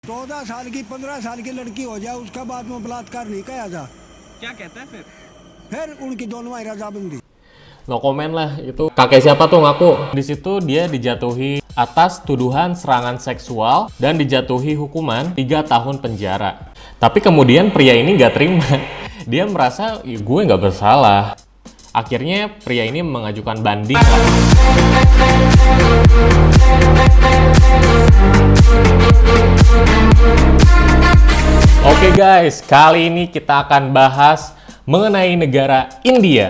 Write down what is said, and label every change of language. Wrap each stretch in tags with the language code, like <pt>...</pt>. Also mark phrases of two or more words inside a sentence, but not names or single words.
<hi>14 साल की 15 साल की लड़की हो जाए उसका बाद में बलात्कार नहीं किया जा। क्या कहता है फिर उनकी दोनों में रजामंदी।</hi> <id>No komen lah, itu kakek siapa tuh ngaku. Di situ dia dijatuhi atas tuduhan serangan seksual dan dijatuhi hukuman 3 tahun penjara. Tapi kemudian pria ini nggak terima. Dia merasa, gue nggak bersalah. Akhirnya pria ini mengajukan banding. Oke guys, kali ini kita akan bahas mengenai negara India.</id>